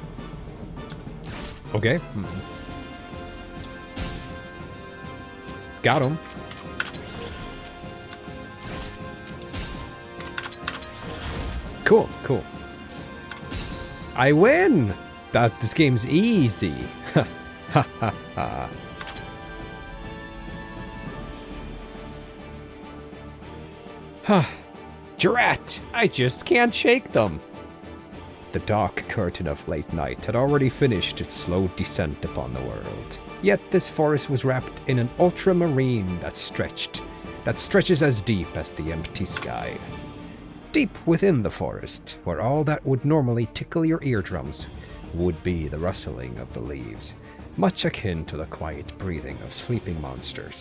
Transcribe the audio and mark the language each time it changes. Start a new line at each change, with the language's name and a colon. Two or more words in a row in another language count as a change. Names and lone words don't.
English: Okay. Got him. Cool. I win! This game's easy. Ha ha ha. Huh. Drat! I just can't shake them. The dark curtain of late night had already finished its slow descent upon the world. Yet this forest was wrapped in an ultramarine that stretches as deep as the empty sky. Deep within the forest, where all that would normally tickle your eardrums would be the rustling of the leaves, much akin to the quiet breathing of sleeping monsters.